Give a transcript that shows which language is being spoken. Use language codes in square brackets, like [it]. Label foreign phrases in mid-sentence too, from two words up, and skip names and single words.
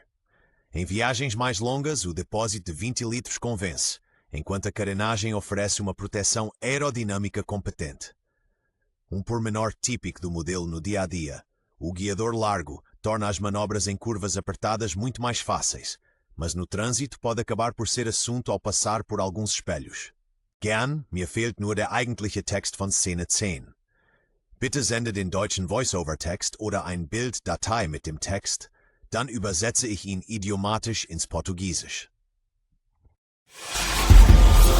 [pt] Em viagens mais longas, o depósito de 20 litros convence, enquanto a carenagem oferece uma proteção aerodinâmica competente. Um pormenor típico do modelo no dia-a-dia, o guiador largo torna as manobras em curvas apertadas muito mais fáceis, mas no trânsito pode acabar por ser assunto ao passar por alguns espelhos. [de] Gern, mir fehlt nur der eigentliche Text von Szene 10. Bitte sende den deutschen Voice-over-Text oder ein Bild-Datei mit dem Text, dann übersetze ich ihn idiomatisch ins Portugiesisch.